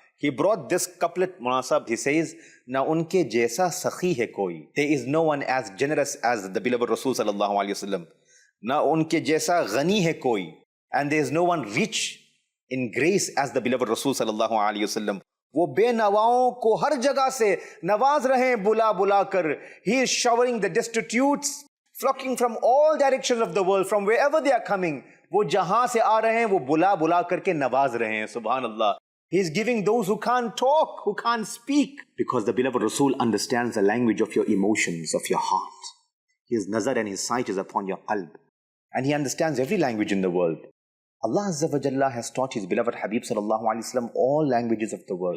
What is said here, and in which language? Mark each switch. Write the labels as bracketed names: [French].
[English] He brought this couplet, Munasab. He says, [Urdu] na unke jaisa sakhi hai koi. [English] There is no one as generous as the beloved Rasul sallallahu alaihi wasallam. [Urdu] نہ ان کے جیسا غنی ہے کوئی، [English] and there is no one rich in grace as the beloved Rasul sallallahu alaihi wasallam. [Urdu] وہ بے نواؤں کو ہر جگہ سے نواز رہے بلا بلا کر. [English] He is showering the destitutes flocking from all directions of the world, from wherever they are coming. [Urdu] وہ جہاں سے آ رہے ہیں وہ بلا بلا کر کے نواز رہے ہیں، سبحان اللہ. [English] He is giving those who can't talk, who can't speak, because the beloved Rasul understands the language of your emotions, of your heart. His nazar and his sight is upon your qalb. And he understands every language in the world. Allah Azza wa Jalla has taught his beloved Habib sallallahu alaihi wasallam all languages of the world.